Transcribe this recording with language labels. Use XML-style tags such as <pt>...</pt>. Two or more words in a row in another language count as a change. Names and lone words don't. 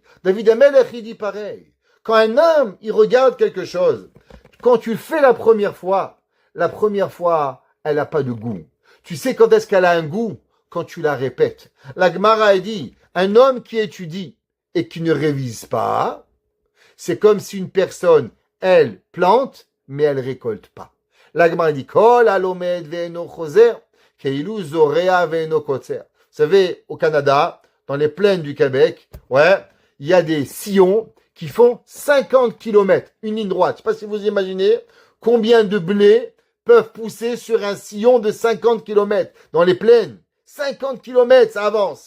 <fr>David Amelech il dit pareil. Quand un homme il regarde quelque chose, quand tu le fais la première fois, elle n'a pas de goût. Tu sais quand est-ce qu'elle a un goût? Quand tu la répètes. La Gemara a dit, un homme qui étudie et qui ne révise pas, c'est comme si une personne, elle plante, mais elle récolte pas. La Gemara dit,</fr> <he>כל הלומד ואינו חוזר כאילו זורע ואינו קוצר.</he> <fr>Vous savez, au Canada, dans les plaines du Québec, il y a des sillons qui font 50 km, une ligne droite. Je ne sais pas si vous imaginez combien de blés peuvent pousser sur un sillon de 50 km dans les plaines. 50 km, ça avance.</fr>